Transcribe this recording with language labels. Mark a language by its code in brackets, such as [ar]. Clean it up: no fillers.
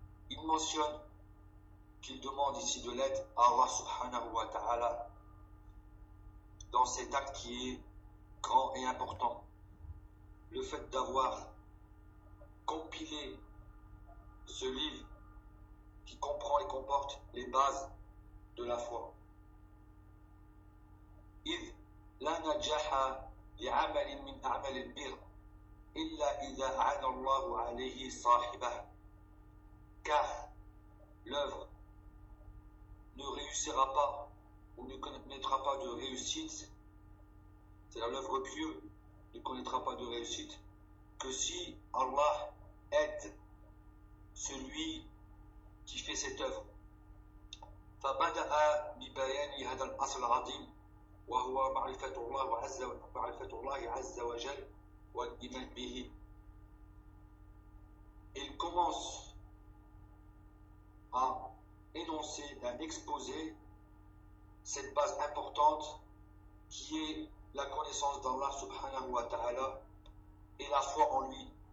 [fr] Il mentionne qu'il demande ici de l'aide à Allah subhanahu wa ta'ala dans cet acte qui est grand et important, le fait d'avoir compiler ce livre qui comprend et comporte les bases de la foi. [ar] إذ لا نجاح لعمل من أعمال البر إلا إذا أعان الله عليه صاحبه. [fr] Car l'œuvre ne réussira pas ou ne connaîtra pas de réussite, c'est-à-dire l'œuvre pieuse ne connaîtra pas de réussite que si Allah aide celui qui fait cette œuvre. [ar] فبدأ ببيان هذا الأصل العظيم وهو معرفة الله عز معرفة الله عز وجل والإيمان به. [fr] Il commence à énoncer, à exposer cette base importante qui est la connaissance d'Allah subhanahu wa ta'ala et la foi en lui.